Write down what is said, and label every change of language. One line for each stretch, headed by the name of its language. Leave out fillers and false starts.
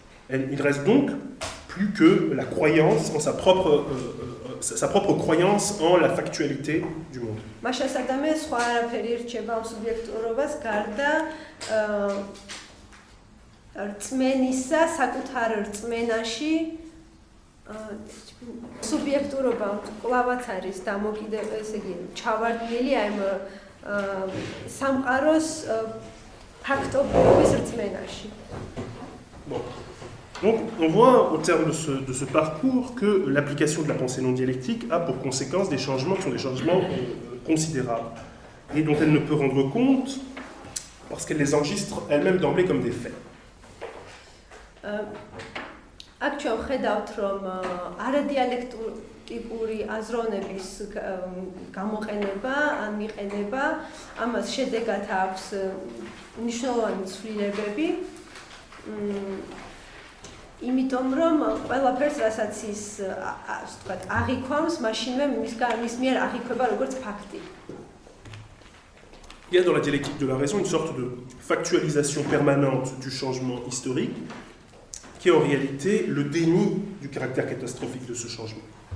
French: Il reste donc plus que la croyance en sa propre croyance en la factualité du monde.
Georgian: მას შესაძლოა სხვა არაფერი რჩება ამ სუბიექტურობას გარდა რწმენისა, საკუთარ რწმენაში სუბიექტურობა კვლავაც არის ესე იგი ჩავარდნილი აი სამყაროს ფაქტობრივობის რწმენაში.
French: Bon. Donc, on voit au terme de ce parcours que l'application de la pensée non dialectique a pour conséquence des changements qui sont des changements considérables et dont elle ne peut rendre compte parce qu'elle les enregistre elle-même d'emblée comme des faits.
Georgian: აქ ჩვენ ვხედავთ, რომ არადიალექტიკური აზროვნების გამოყენება ან მიყენება ამას შედეგად აქვს მნიშვნელოვანი ცვლილებები. იმიტომ რომ ყველაფერს რასაც ის ვთქვათ აღიქვამს, მაშინვე მის მიერ აღიქვება როგორც ფაქტი.
French: Il y a dans la dialectique de la raison une sorte de factualisation permanente du changement historique qui est en réalité le déni du caractère catastrophique de ce changement.